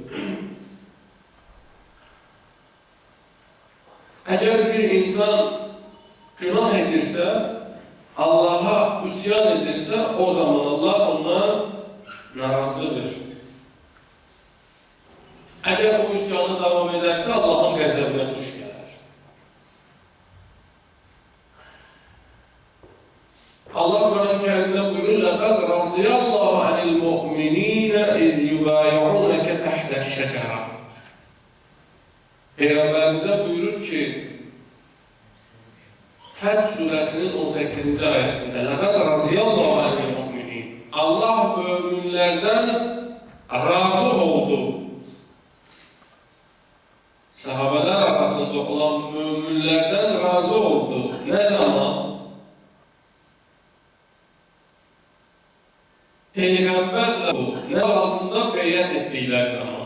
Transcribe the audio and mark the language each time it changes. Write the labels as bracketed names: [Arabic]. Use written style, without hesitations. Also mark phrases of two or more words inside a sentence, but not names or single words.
[Azerbaijani] Əgər bir insan günah edirsə, Allah'a üsyan edirsə, o zaman Allah ondan narazıdır. Əgər o üsyanı davam edərsə, Allahın qəzəbinə tuş gələr. Allah Quran-ı Kərimdə buyurur, [Arabic] لَقَدْ رَضِيَ اللّٰهُ عَنِ الْمُؤْمِنِينَ إِذْ يُبَايِعُونَكَ تَحْتَ الشَّجَرَةِ [Azerbaijani] Peyğəmbərimizə buyurur ki, Fəth surəsinin 18-ci ayəsində [Arabic] لَقَدْ رَضِيَ اللّٰهُ عَنِ الْمُؤْمِنِينَ [Azerbaijani] Allah müminlərdən razı oldu. Sahabələr arasında olan müminlərdən razı oldu. Ne zaman? Peyğəmbərlə ne altında beyət etdikləri zaman.